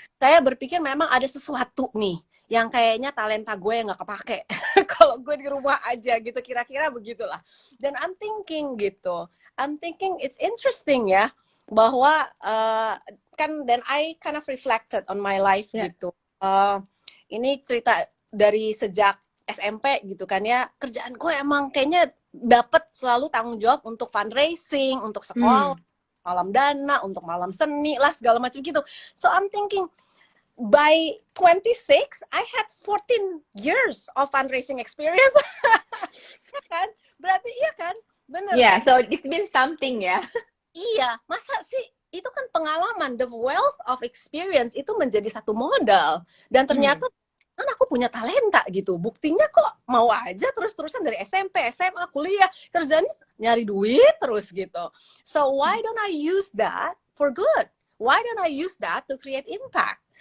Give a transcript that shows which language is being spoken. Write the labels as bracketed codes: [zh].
[id] saya berpikir memang ada sesuatu nih yang kayaknya talenta gue yang nggak kepake kalau gue di rumah aja gitu kira-kira begitulah dan [en] I'm thinking it's interesting [id] ya bahwa kan dan [en] I kind of reflected on my life [id] Ya. gitu. Ini cerita dari sejak SMP gitu kan ya kerjaan gue emang kayaknya dapat selalu tanggung jawab untuk fundraising untuk sekolah Hmm. malam dana, untuk malam seni lah, segala macam gitu. [en] So I'm thinking, by 26, I had 14 years of fundraising experience. [id] Ya kan? Berarti iya kan? Bener [en] Yeah, [id] kan? [en] so it's been something ya. [id] Iya, masa sih? Itu kan pengalaman, [en] the wealth of experience [id] itu menjadi satu modal. Dan ternyata kan aku punya talenta gitu. Buktinya kok mau aja terus-terusan dari SMP, SMA, kuliah, kerjanya nyari duit terus gitu. [en] So why don't I use that for good? Why don't I use that to create impact?